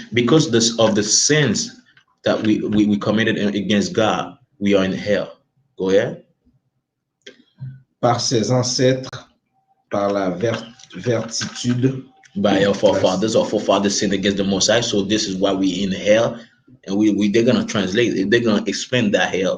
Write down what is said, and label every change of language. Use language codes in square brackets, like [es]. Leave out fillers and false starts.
[en] Because of the sins that we committed against God, we are in hell. Go ahead. [fr] Par ses ancêtres, par la vertitude. [en] By our forefathers. Our forefathers sinned against the Most High, so this is why we in hell. And they're gonna translate it. They're gonna explain that hell.